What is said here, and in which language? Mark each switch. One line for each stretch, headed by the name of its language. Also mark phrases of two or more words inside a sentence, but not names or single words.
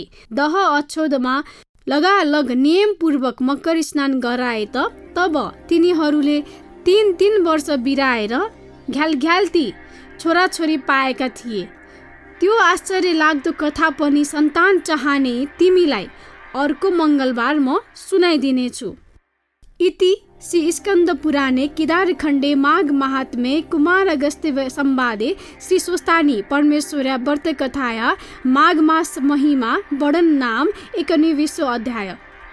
Nepali: दह अछोदमा लगालग नियमपूर्वक मकर स्नान गराए तब तिनीहरूले 3 वर्ष बिराएर घ्यालघ्याल्ती छोराछोरी पाएका थिए। त्यो आश्चर्य लाग्दो कथा पनि सन्तान चाहने तिमीलाई अर्को मङ्गलबार म सुनाइदिनेछु।
Sanskrit: इति श्री स्कन्द पुराणे केदारखण्डे माघ महात्म्ये कुमार अगस्त्य संवादे श्री स्वस्थानी परमेश्वर्या व्रत कथाया माघ मास महिमा वर्णन नाम 19 अध्याय।